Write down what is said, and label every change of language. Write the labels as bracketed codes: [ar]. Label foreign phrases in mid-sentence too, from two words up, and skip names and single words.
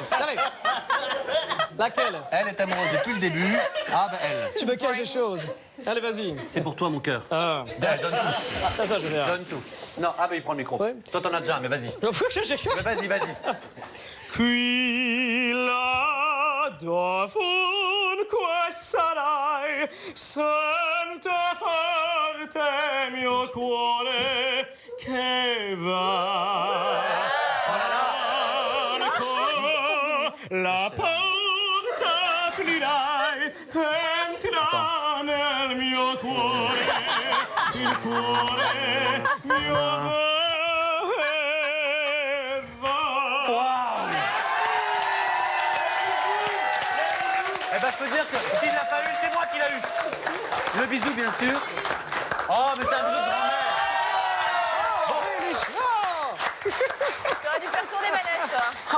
[fr] Allez. Laquelle? Elle est amoureuse depuis le début. Ah, bah elle. Tu veux cacher chose? Allez, vas-y. C'est pour toi, mon cœur. Ah. Donne tout. Ça, je vais. Donne tout. Non, ah, bah il prend le micro. Ouais. Toi, t'en as déjà un, mais vas-y. Mais vas-y, vas-y. [it] Qui la dovunque sarai, sente forte mio cuore che va. La porta aprirai, entra nel mio cuore, il cuore mio va. [fr] Eh ben, je peux dire que s'il l'a pas eu, c'est moi qui l'ai eu. Le bisou, bien sûr. Oh, mais c'est un bisou de grand-mère. T'aurais dû faire tourner manège, toi.